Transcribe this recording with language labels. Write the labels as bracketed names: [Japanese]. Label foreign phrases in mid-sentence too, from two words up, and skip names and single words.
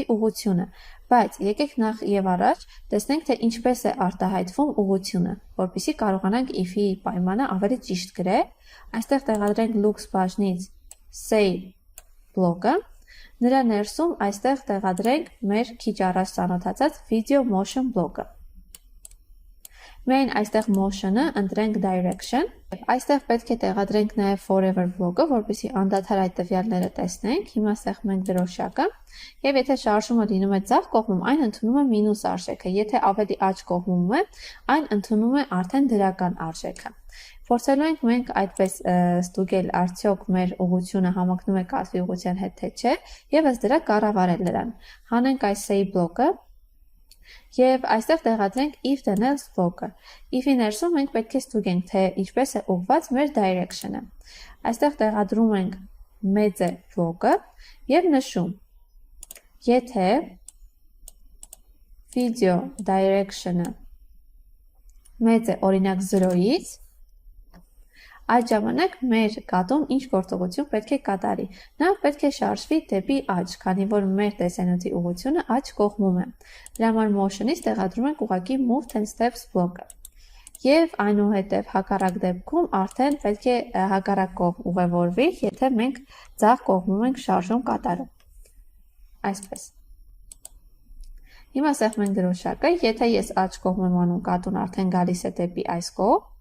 [Armenian] ուղղությունը, բայց եկեք նախ եւ առաջ տեսնենք, թե ինչպես է արտահայտվում ուղղությունը, որպեսզի կարողանանք if-ի պայմանը ավելի ճիշտ գրել։ Այստեղ տեղադրենք looks բաժնից save բլոկը, նրա ներսում այստեղ տեղադրենք մեր քիչ առաջ ծանոթացած [English] video motion [Armenian] բլոկը։ Միայն այստեղ motion-ը ընտրենք direction, այստեղ պետք է տեղադրենք նաև forever բլոկը, որպեսզի անդադար այդ տվյալները տեսնենք։ Հիմա սեղմենք դրոշակը, եւ եթե շարժումը լինում է ձախ կողմում, այն ընդունում է մինուս արժեքը, եթե ավելի աջ կողմում է, այն ընդունում է արդեն դրական արժեքը։ Փորձելու ենք մենք այդպես ստուգել արդյոք մեր ուղղությունը համընկնում է կատվի ուղղության հետ թե չէ, եւ ըստ դրա կառավարել նրան։ Հանենք այս save բլոկը Եվ այստեղ տեղադրենք [English] if then else [Armenian] բլոկը։ If-ի ներսում մենք պետք է ստուգենք, թե ինչպես է ուղղված մեր direction-ը։ Այստեղ տեղադրում ենք մեծ է բլոկը եւ նշում. Եթե [English] video direction-ը [Armenian] մեծ է օրինակ 0-ից, այդ ժամանակ մեր կատուն ինչ գործողություն պետք է կատարի։ Նա պետք է շարժվի դեպի աջ, քանի որ մեր տեսանյութի ուղղությունը աջ կողմում է։ Դրա համար motion-ից տեղադրում ենք ուղղակի [English] move 10 steps [Armenian] բլոկը։ Եվ այնուհետև հակառակ դեպքում արդեն պետք է հակառակ կողմ ուղևորվի, եթե մենք ձախ կողմում ենք շարժում կատարում։ Այսպես։ Հիմա սեղմում ենք դրոշակը, եթե ես աջ կողմ եմ անում, կատուն արդեն գալիս է դեպի այս կողմ,